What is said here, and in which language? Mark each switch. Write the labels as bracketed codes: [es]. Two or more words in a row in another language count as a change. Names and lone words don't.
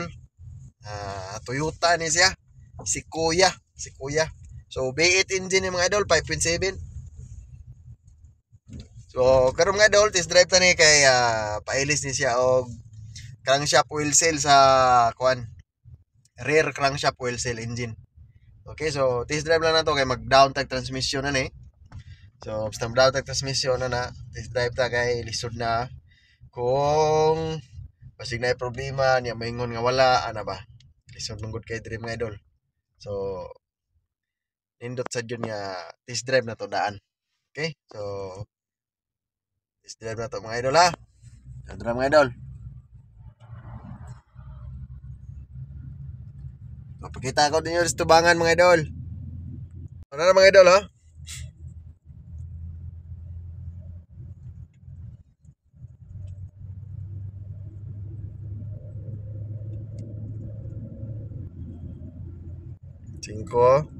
[ceb] Toyota ni siya. Si Kuya. So [en] V8 engine [ceb] ni mga idol 5.7. So karon mga idol [en] test drive [ceb] ta ni kay pailis ni siya og [en] crankshaft oil seal [ceb] sa kuan. [en] Rear crankshaft oil seal engine. [ceb] Okay, so [en] test drive [ceb] lang na to kay mag-down tag transmission na ni. So, basta mag-down tag transmission na [en] test drive [ceb] ta kay lisod na kung basig na problema niya maingon nga wala ana ba. Lisod mong good kay diri mga idol. So, nindot sa jud nga [en] test drive [ceb] na to daan. Okay? So, [en] test drive [ceb] na to mga idol ha. Tara mga idol. [tl] Papakita ko din yung tubangan mga idol. Ano na mga idol ha? Cinco.